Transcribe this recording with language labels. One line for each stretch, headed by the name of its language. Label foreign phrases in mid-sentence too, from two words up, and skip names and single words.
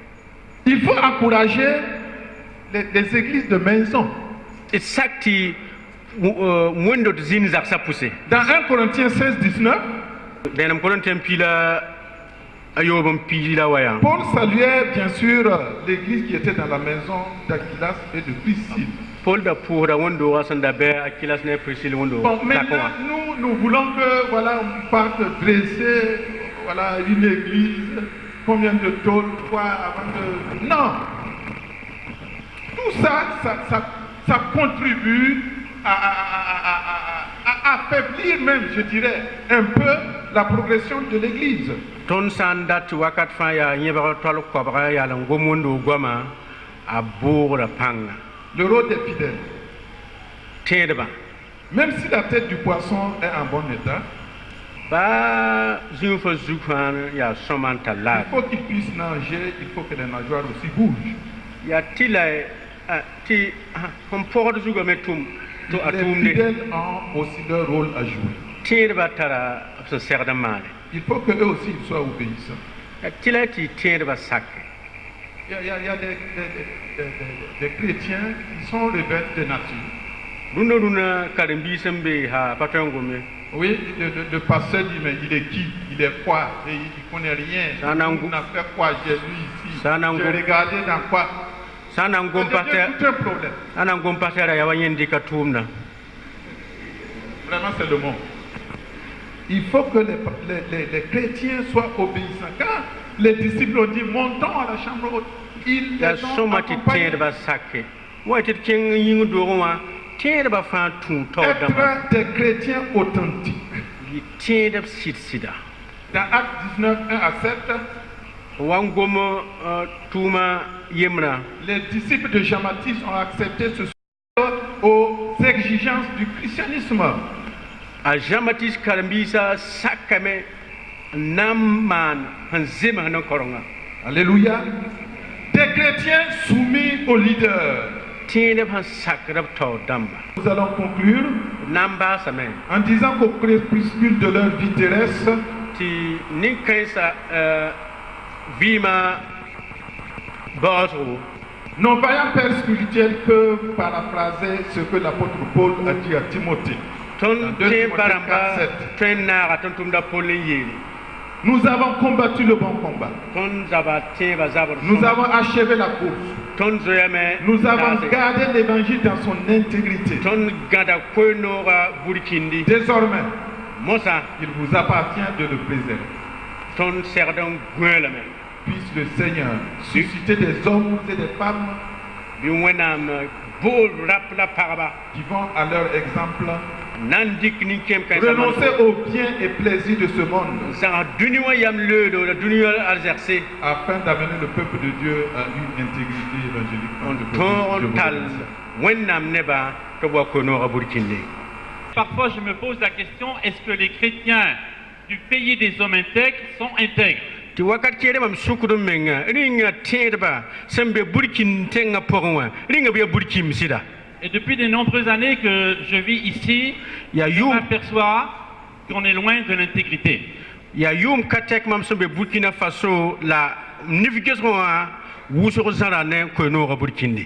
French: Il faut encourager les églises de maison.
Mossi: wẽndot zĩnd zagsã pʋse.
French: Dans 1 Corinthiens 16, 19,
Mossi: Dẽnem Korintẽ pila a yob n piila wa yaa.
French: Paul saluait bien sûr l'église qui était dans la maison d'Aquilas et de Priscille.
Mossi: Paul da pʋʋsda wẽn-doogã sẽn da bɩ Akilas ne Priscille wẽn-doog
French: Bon,
Mossi: dakẽ
French: maintenant,
Mossi: wã.
French: nous voulons que, voilà, on parte dresser, voilà, une église, combien de tôles, quoi, avant de... Non! Tout ça contribue à affaiblir même, je dirais, un peu la progression de l'église.
Mossi: Tõnd sã n dat tɩ wakat fãa yaa yẽbg tɔl koabga yaa n gom wẽn-doog goamã a boogrã pãnga.
French: Le rôle des fidèles.
Mossi: Tẽedbã.
French: Même si la tête du poisson est en bon état,
Mossi: Ba zĩig fa zug fãa yaa sõma n tar
French: il
Mossi: laad.
French: faut qu'il puisse nager, il faut que les nageoires aussi bougent.
Mossi: Yaa tɩ la tɩ fõn pɔgd zugame tʋm tɩ a
French: Les
Mossi: tʋʋmde.
French: fidèles ont aussi leur rôle à jouer.
Mossi: Tẽedbã tara b sẽn segd n maale.
French: Il faut qu'eux aussi ils soient obéissants.
Mossi: Tɩ la tɩ tẽedbã sake.
French: Il y a des chrétiens qui sont rebelles de nature.
Mossi: Rũnã rũnã karen-biis n be ha pa tõe n gome.
French: Oui, le pasteur dit, mais il est qui? Il est quoi? Et il ne connaît rien. Ça n'a On a fait quoi? J'ai lu ici. Ça n'a J'ai regardé dans quoi?
Mossi: Sã n na n gom
French: C'est tout un problème.
Mossi: sã n na n gom pasɛra yaa wa yẽnd dɩka tʋʋmdã.
French: Vraiment, c'est le monde. Il faut que les chrétiens soient obéissants. Quand les disciples ont dit, montons à la chambre haute, ils
Mossi: Yaa
French: les ont
Mossi: sõma tɩ
French: accompagnés.
Mossi: tẽedbã sake. Wa tɩ d kẽng yĩng doogẽ wã tẽedbã fãa tũu taoor dãmbã.
French: Être des chrétiens authentiques.
Mossi: Yɩ tẽedb sɩd-sɩda.
French: Dans Actes 19, 1 à 7,
Mossi: Wa n gom tʋʋmã yembrã.
French: les disciples de Jean-Baptiste ont accepté ce aux exigences du christianisme.
Mossi: A Jean-Baptiste karen-biisã sakame n na n maan sẽn zems n korengã.
French: Alléluia. Des chrétiens soumis aux leaders.
Mossi: Tẽedb sẽn sakd b taoor dãmba.
French: Nous allons conclure
Mossi: D na n baasame
French: en disant qu'au crépuscule de leur vie terrestre,
Mossi: tɩ nin-kãensã vɩɩmã baoosgo.
French: nos vaillants pères spirituels peuvent paraphraser ce que l'apôtre Paul a dit à Timothée.
Mossi: Tõnd
French: Dans 2
Mossi: tẽen pa
French: Timothée
Mossi: rãmba
French: 4:7.
Mossi: tõe n naaga tõnd tʋmda Pol n yeele.
French: Nous avons combattu le bon combat.
Mossi: Tõnd zaba tẽebã zabr
French: Nous
Mossi: sõma.
French: avons achevé la course.
Mossi: Tõnd zoeame
French: Nous avons
Mossi: taase.
French: gardé l'évangile dans son intégrité.
Mossi: Tõnd gãda koe-noogã burkĩndi.
French: Désormais,
Mossi: Mosã
French: il vous appartient de le préserver.
Mossi: tõnd segd n gõelame.
French: Puisse le Seigneur susciter des hommes et des femmes
Mossi: Bɩ Wẽnnaam bool rap la pagba
French: qui vont à leur exemple
Mossi: na n dɩk nin-kẽem-kãensã
French: renoncer aux biens et plaisirs de ce monde
Mossi: zãg dũni wã yam leodo la dũni wã arzɛgse
French: afin d'amener le peuple de Dieu à une intégrité évangélique.
Mossi: n tõog n tall Wẽnnaam nebã tɩ b wa koe-noogã burkĩnde.
French: Parfois, je me pose la question, est-ce que les chrétiens du pays des hommes intègres sont intègres?
Mossi: Tɩ wakat keere mam sʋkd n menga rĩnga tẽedbã sẽn be burkin tẽngã pʋgẽ wã rĩnga b yaa burkĩm sɩda.
French: Et depuis de nombreuses années que je vis ici,
Mossi: yaa
French: je
Mossi: yʋʋm
French: m'aperçois qu'on est loin de l'intégrité.
Mossi: yaa yʋʋm ka tɛk mam sẽn be burkina faso la nif-gesgẽ wã wʋsg zãra ne koe-noogã burkĩnde.